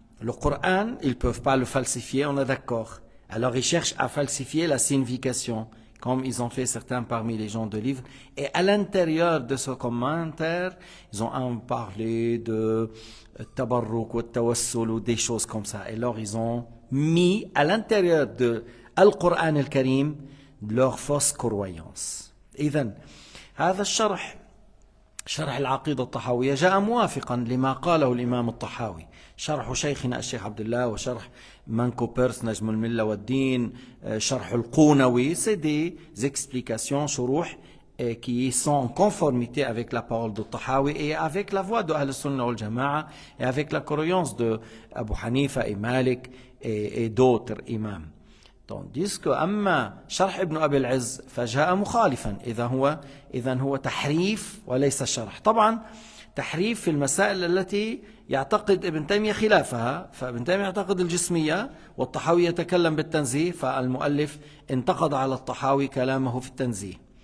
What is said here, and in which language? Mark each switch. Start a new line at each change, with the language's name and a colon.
French: Le Coran, ils ne peuvent pas le falsifier, on est d'accord. Alors ils cherchent à falsifier la signification, comme ils ont fait certains parmi les gens de livres. Et à l'intérieur de ce commentaire, ils ont parlé de tabarruk ou tawassul ou des choses comme ça. Et alors ils ont mis à l'intérieur de Al-Qur'an al-Karim leur fausse croyance.
Arabic: إذن هذا الشرح شرح العقيدة الطحاوية جاء موافقا لما قاله الإمام الطحاوي. شرح شيخنا الشيخ عبد الله وشرح Manco Pers, نجم الملة والدين, شرح القونوي,
French: c'est des explications, شروح, qui sont en conformité avec la parole de Tahawi et avec la voix de Ahl-Sunnah wal Jama'a et avec la croyance de Abu Hanifa et Malik et d'autres imams. Tandis que
Arabic: أما شرح ابن أبي العز فجاء مخالفا إذا هو تحريف وليس شرح. طبعا تحريف في المسائل التي يعتقد ابن تيمية خلافها، فابن تيمية يعتقد الجسمية والطحاوي يتكلم بالتنزيه، فالمؤلف انتقد على الطحاوي كلامه في التنزيه.